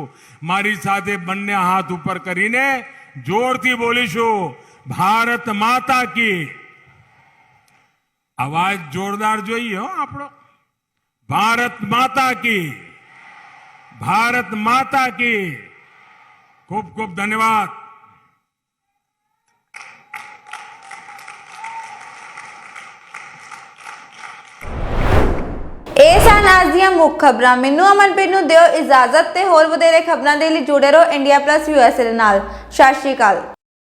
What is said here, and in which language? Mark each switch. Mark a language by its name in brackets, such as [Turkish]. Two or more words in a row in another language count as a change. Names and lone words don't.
[Gujarati] મારી સાથે બંને હાથ ઉપર કરીને જોરથી બોલીશું, [Hindi] भारत माता की. [Gujarati] અવાજ જોરદાર જોઈએ હો આપણો. [Hindi] भारत माता की, भारत माता की. [Gujarati] ખૂબ ખૂબ ધન્યવાદ. [Punjabi] ਇਹ ਸਨ ਅੱਜ ਦੀਆਂ ਮੁੱਖ ਖਬਰਾਂ। ਮੈਨੂੰ ਅਮਨਪ੍ਰੀਤ ਨੂੰ ਦਿਓ ਇਜਾਜ਼ਤ ਤੇ ਹੋਰ ਵਧੇਰੇ ਖਬਰਾਂ ਦੇ ਲਈ ਜੁੜੇ ਰਹੋ ਇੰਡੀਆ ਪਲੱਸ USA ਦੇ ਨਾਲ। ਸਤਿ ਸ਼੍ਰੀ ਅਕਾਲ।